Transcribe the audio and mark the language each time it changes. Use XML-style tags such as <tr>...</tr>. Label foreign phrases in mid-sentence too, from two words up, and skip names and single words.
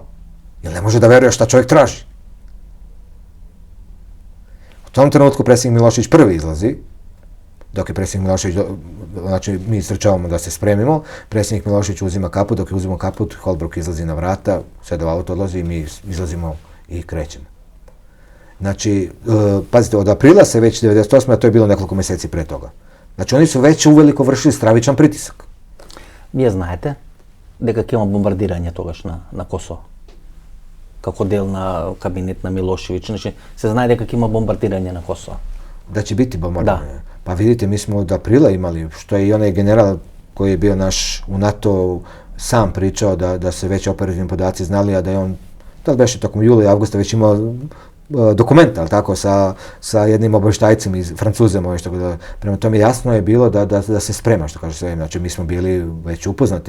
<sr>Jer ne može da veruje šta čovjek traži. U tom trenutku predsjednik Milošević prvi izlazi, dok je predsjednik Milošević, znači mi srčavamo da se spremimo, predsjednik Milošević uzima kaput, dok je uzimo kaput, Holbrooke izlazi na vrata, sve do auto odlazi i mi izlazimo i krećemo. Znači, pazite, od aprila se već 98. a to je bilo nekoliko mjeseci pre toga. Znači, oni su već uveliko vršili stravičan pritisak.</sr> <mk>Вие знаете дека ќе има бомбардирање тогаш на Косово? Како дел на кабинет на Милошевиć, значи се знае дека ќе има бомбардирање на Косово.</mk> <sr>Da će biti bombardovanje. Pa vidite, mi smo od aprila imali, što je i onaj general koji je bio naš u NATO sam pričao da se već operativni podaci znali, a da je on, da li beše tokom jula i avgusta već imao dokumenta, ali tako, sa jednim obavještajcem iz Francuzem, prema tome jasno je bilo da se sprema, što kaže sve, znači mi smo bili već upoznati.</sr>